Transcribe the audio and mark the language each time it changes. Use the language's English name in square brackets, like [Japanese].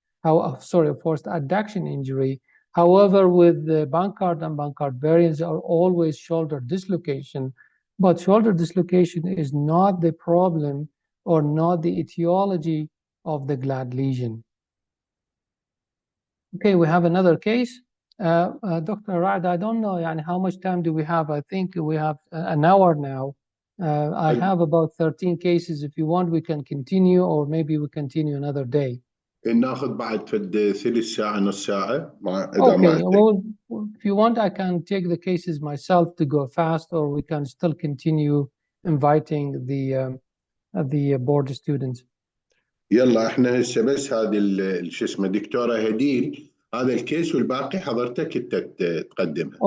[English] Forced adduction injury. However, with the Bankart and Bankart variants are always shoulder dislocation, but shoulder dislocation is not the problem or not the etiology of the GLAD lesion. Okay, we have another case. Dr. Rad, I don't know how much time do we have? I think we have an hour now. I have about 13 cases. If you want, we can continue, or maybe we continue another day. [Arabic] ناخذ بعد فد ثلث ساعة نص ساعة [English] Okay, well, if you want, I can take the cases myself to go fast, or we can still continue inviting the board students. [Arabic] يلا احنا هسه بس هذه شو اسمه دكتورة هديل، هذا الكيس والباقي حضرتك انت تقدمها.